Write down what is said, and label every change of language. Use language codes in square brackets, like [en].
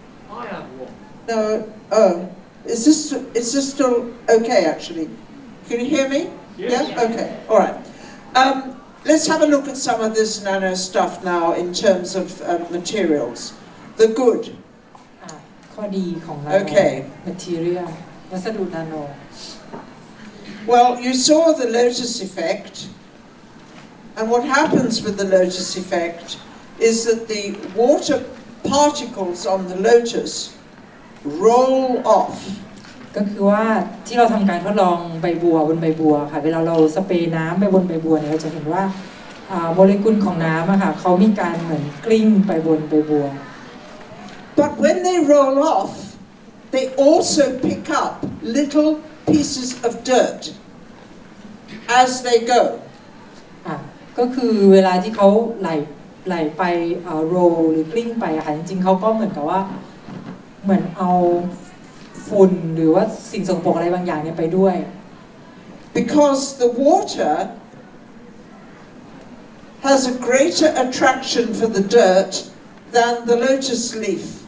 [en] I have one. No, oh, is this still okay? Actually, can you hear me? Yes. Yeah. Okay. All right. Let's have a look at some of this nano stuff now in terms of materials. The good. [th] ข้อดีของนาโน [en] Okay. [th] material วัสดุนาโน [en] Well, you saw the lotus effect, and what happens with the lotus effect is that the water particles on the lotus roll off. [th] ก็คือว่าที่เราทำการทดลองใบบัวบนใบบัวค่ะเวลาเราสเปรย์น้ำไปบนใบบัวเนี่ยเราจะเห็นว่าโมเลกุลของน้ำอะค่ะเขามีการเหมือนกลิ้งไปบนใบบัว [en] But when they roll off, they also pick up little pieces of dirt as they go. [th] ก็คือเวลาที่เขาไหลไปโรลหรือกลิ้งไปอะค่ะจริงๆเขาก็เหมือนกับว่าเหมือนเอาฝุ่นหรือว่าสิ่งสกปรกอะไรบางอย่างเนี่ยไปด้วย [en] Because the water has a greater attraction for the dirt than the lotus leaf.